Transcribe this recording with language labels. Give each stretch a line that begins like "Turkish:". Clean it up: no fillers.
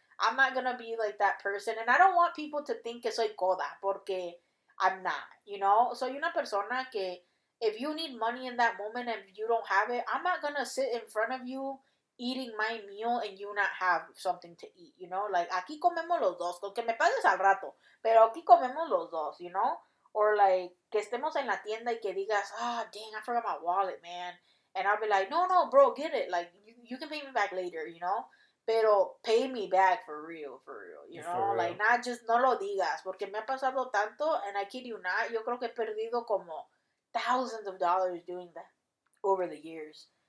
English: I'm not gonna be like that person, and I don't want people to think
Spanish: que soy coda, porque
English: I'm not, you know?
Spanish: Soy una persona que,
English: if you need money in that moment and you don't have it, I'm not gonna sit in front of you eating my meal and you not have something to eat, you know? Like,
Spanish: aquí comemos los dos, con que me pagues al rato, pero aquí comemos los dos,
English: you know? Or like,
Spanish: que estemos en la tienda y que digas, ah,
English: dang, I forgot my wallet, man. And I'll be like, no, bro, get it. Like, you can pay me back later, you know?
Spanish: Pero
English: pay me back for real, you know? Like, not just,
Spanish: no lo digas, porque me ha pasado tanto,
English: and I kid you not,
Spanish: yo creo que he perdido como
English: thousands of dollars doing that over the years.